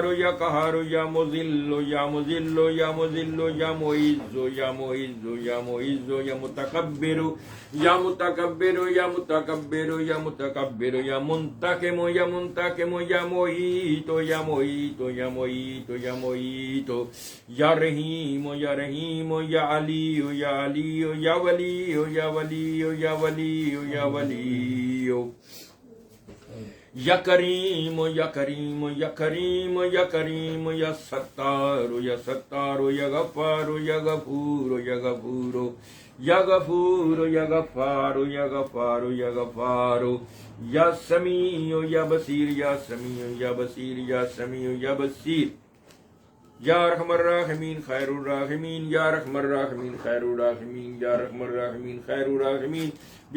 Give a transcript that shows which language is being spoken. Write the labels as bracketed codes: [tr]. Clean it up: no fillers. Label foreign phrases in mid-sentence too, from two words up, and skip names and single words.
[ar] یا قہار، یا مذل یا مذل یا مذل یا معز یا معز یا معز یا متکبر یا متکبر یا متکبر یا متکبر یا منتقم یا منتقم یا محیط یا محیط یا محیط یا محیط، یا رحیم یا رحیم یا علی یا علی یا ولی یا ولی یا ولی یا ولی، یا کریم یا کریم یا کریم یا کریم، یا ستار یا ستار یا غفار یا غفور یا غفور یا غفور یا غفار یا غفار یا غفار، یا سمیع یا بصیر یا سمیع یا بصیر یا سمیع یا بصیر، یا رحم الراحمین خیر الراحمین، یا رحم الراحمین خیر الراحمین، یا رحم الراحمین خیر الراحمین۔